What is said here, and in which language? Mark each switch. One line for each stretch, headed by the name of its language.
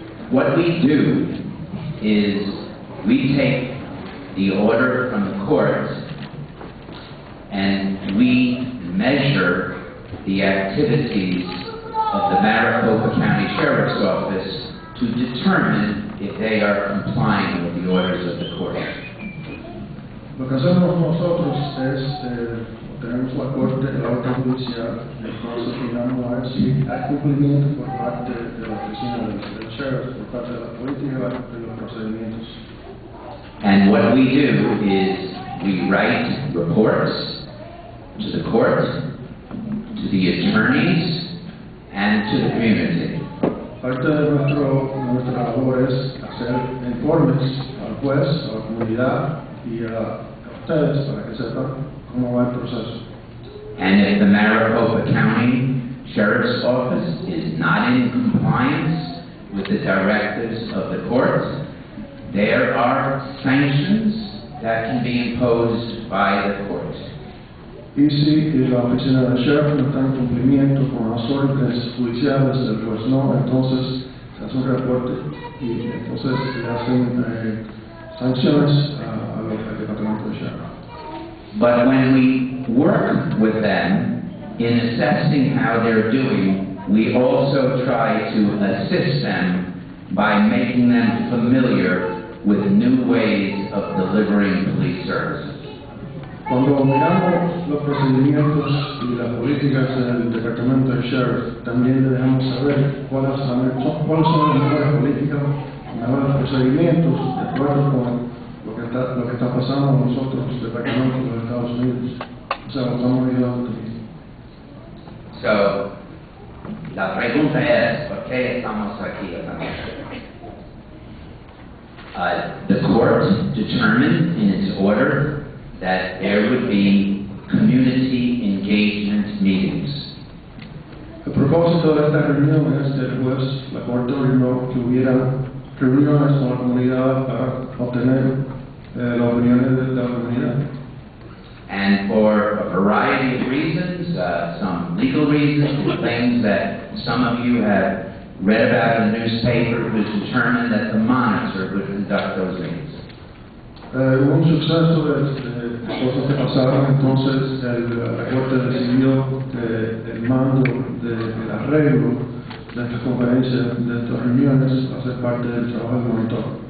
English: What we do is we take the order from the court and we measure the activities of the Maricopa County Sheriff's Office to determine if they are complying with the orders of the court.
Spanish: Lo que hacemos nosotros es, tenemos la orden judicial, entonces miramos a ver si hay cumplimiento por parte de la oficina del sheriff, por parte de la política, de los procedimientos.
English: And what we do is we write reports to the court, to the attorneys, and to the community.
Spanish: Parte de nuestra labor es hacer informes al juez, a la comunidad y a ustedes para que sepan cómo va el proceso.
English: And if the Maricopa County Sheriff's Office is not in compliance with the directives of the court, there are sanctions that can be imposed by the court.
Spanish: Y si la oficina del sheriff no está en cumplimiento con las órdenes judiciales del juez no, entonces se hace un reporte y entonces se hacen sanciones al departamento de sheriff.
English: But when we work with them in assessing how they're doing, we also try to assist them by making them familiar with new ways of delivering police services.
Spanish: Cuando miramos los procedimientos y las políticas del departamento del sheriff, también le dejamos saber cuáles son las mejores políticas, mejores procedimientos de acuerdo con lo que está pasando en los otros departamentos de los Estados Unidos. O sea, lo estamos ayudando también. So, la pregunta es, ¿por qué estamos aquí esta noche?
English: The court determined in its order that there would be community engagement meetings.
Spanish: El propósito de esta reunión es que el juez, la corte ordenó que hubiera reuniones con la comunidad para obtener las opiniones de la comunidad.
English: And for a variety of reasons, some legal reasons, things that some of you have read about in the newspaper, it was determined that the monitor would conduct those meetings.
Spanish: Hubo un suceso de cosas que pasaron, entonces la corte decidió que el mando del arreglo de estas conferencias, de estas reuniones, va a ser parte del trabajo del monitor.